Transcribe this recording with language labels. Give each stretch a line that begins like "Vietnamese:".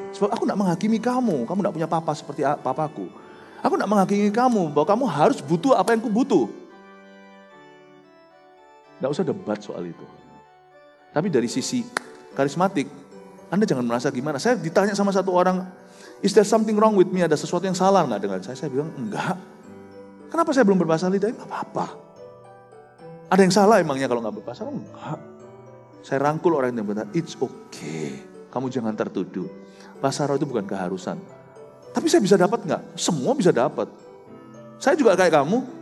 Indonesian: Sebab aku tidak menghakimi kamu. Kamu tidak punya papa seperti papaku. Aku tidak menghakimi kamu bahwa kamu harus butuh apa yang ku butuh. Tidak usah debat soal itu. Tapi dari sisi karismatik, Anda jangan merasa gimana. Saya ditanya sama satu orang,
English: is there something wrong with me?
Indonesian: Ada sesuatu yang salah nggak dengan saya? Saya bilang, enggak. Kenapa saya belum berbahasa lidah? Enggak apa-apa. Ada yang salah emangnya kalau nggak berbahasa? Enggak. Saya rangkul orang yang berkata,
English: it's okay.
Indonesian: Kamu jangan tertuduh. Bahasa roh itu bukan keharusan. Tapi saya bisa dapat nggak? Semua bisa dapat. Saya juga kayak kamu.